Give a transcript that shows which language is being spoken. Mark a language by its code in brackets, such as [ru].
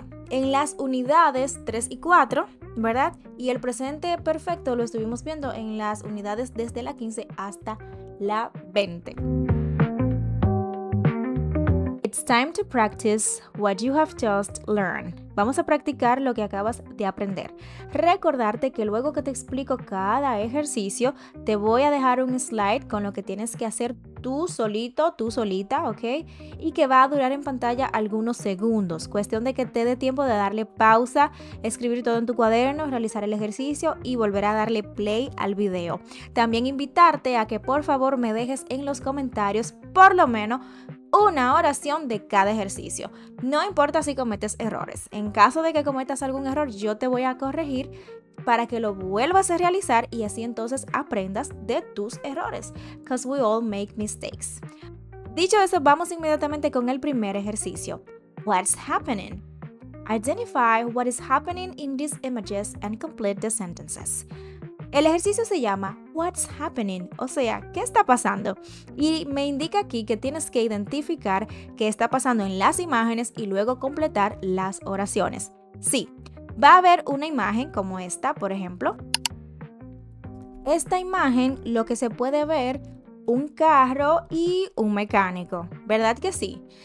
[es] En las unidades 3 y 4, ¿verdad? Y el presente perfecto lo estuvimos viendo en las unidades desde la 15 hasta la 20. [en] It's time to practice what you have just learned. [es] Vamos a practicar lo que acabas de aprender. Recordarte que luego que te explico cada ejercicio, te voy a dejar un slide con lo que tienes que hacer tú solito, tú solita, ¿ok? Y que va a durar en pantalla algunos segundos. Cuestión de que te dé tiempo de darle pausa, escribir todo en tu cuaderno, realizar el ejercicio y volver a darle play al video. También invitarte a que por favor me dejes en los comentarios por lo menos una oración de cada ejercicio. No importa si cometes errores. En caso de que cometas algún error, yo te voy a corregir para que lo vuelvas a realizar y así entonces aprendas de tus errores. [en] Because we all make mistakes. [es] Dicho eso, vamos inmediatamente con el primer ejercicio. [en] What's happening? Identify what is happening in these images and complete the sentences. [es] El ejercicio se llama [en] What's happening? [es] O sea, ¿qué está pasando? Y me indica aquí que tienes que identificar qué está pasando en las imágenes y luego completar las oraciones. Sí, va a haber una imagen como esta, por ejemplo. Esta imagen, lo que se puede ver, un carro y un mecánico, ¿verdad que sí?